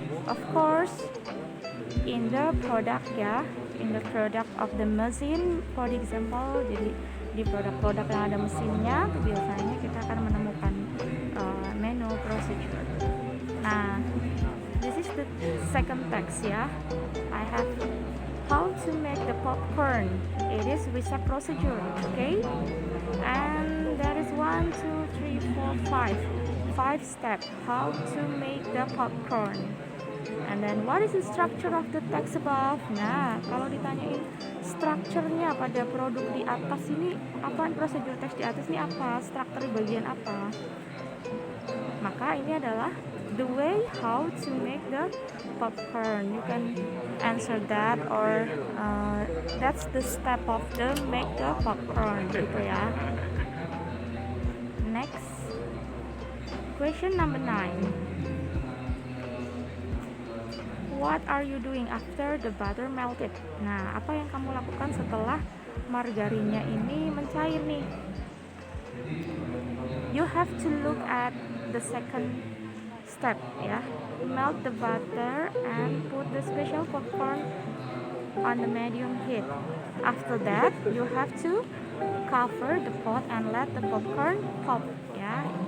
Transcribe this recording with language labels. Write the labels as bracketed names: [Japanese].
[English] Of course, in the product, ya, in the product of the machine, for the example. [Indonesian] Jadi di produk-produk yang ada mesinnya, biasanya kita akan menemukan manual procedure. [English] Nah, this is the second text, ya. I have how to make the popcorn. It is recipe procedure, okay? And there is 1, 2, 3, 4, 5 steps how to make the popcorn. And then what is the structure of the text above? [Indonesian] Nah, kalau ditanyain strukturnya pada produk di atas ini apa, prosedur teks di atas ini apa, struktur di bagian apa, maka ini adalah [English] the way how to make the popcorn. You can answer that, or that's the step of the make the popcorn, [Indonesian] gitu ya. [English] Next, question number 9. What are you doing after the butter melted? [Indonesian] Nah, apa yang kamu lakukan setelah margarinnya ini mencair nih? [English] You have to look at the second step, ya. Melt the butter and put the special popcorn on the medium heat. After that, you have to cover the pot and let the popcorn pop, ya.